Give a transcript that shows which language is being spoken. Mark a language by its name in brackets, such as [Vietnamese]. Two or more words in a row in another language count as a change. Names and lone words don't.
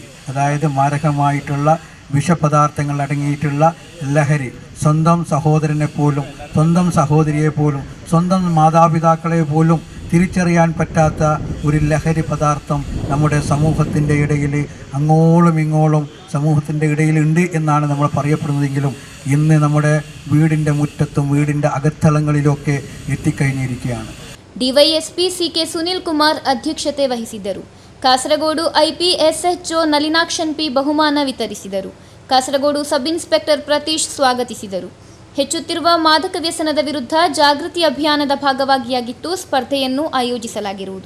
[Malayalam] അതായത് മാരകമായിട്ടുള്ള വിഷപദാർത്ഥങ്ങൾ അടങ്ങിയിട്ടുള്ള ലഹരി, സ്വന്തം സഹോദരനെ പോലും, സ്വന്തം സഹോദരിയെ പോലും, സ്വന്തം മാതാപിതാക്കളെ പോലും തിരിച്ചറിയാൻ പറ്റാത്ത ഒരു ലഹരി പദാർത്ഥം നമ്മുടെ സമൂഹത്തിൻ്റെ ഇടയിൽ അങ്ങോളം ഇങ്ങോളം സമൂഹത്തിൻ്റെ ഇടയിലുണ്ട് എന്നാണ് നമ്മൾ പറയപ്പെടുന്നതെങ്കിലും ഇന്ന് നമ്മുടെ വീടിൻ്റെ മുറ്റത്തും വീടിൻ്റെ അകത്തളങ്ങളിലൊക്കെ എത്തിക്കഴിഞ്ഞിരിക്കുകയാണ്. [Kannada] ಡಿವೈಎಸ್ಪಿ ಸಿ.ಕೆ. ಸುನಿಲ್ ಕುಮಾರ್ ಅಧ್ಯಕ್ಷತೆ ವಹಿಸಿದ್ದರು. ಕಾಸರಗೋಡು IPSHO ನಲಿನಾಕ್ಷನ್ ಪಿ ಬಹುಮಾನ ವಿತರಿಸಿದರು. ಕಾಸರಗೋಡು ಸಬ್ ಇನ್ಸ್ಪೆಕ್ಟರ್ ಪ್ರತೀಶ್ ಸ್ವಾಗತಿಸಿದರು. ಹೆಚ್ಚುತ್ತಿರುವ ಮಾದಕ ವ್ಯಸನದ ವಿರುದ್ಧ ಜಾಗೃತಿ ಅಭಿಯಾನದ ಭಾಗವಾಗಿಯಾಗಿತ್ತು ಸ್ಪರ್ಧೆಯನ್ನು ಆಯೋಜಿಸಲಾಗಿರುವುದು.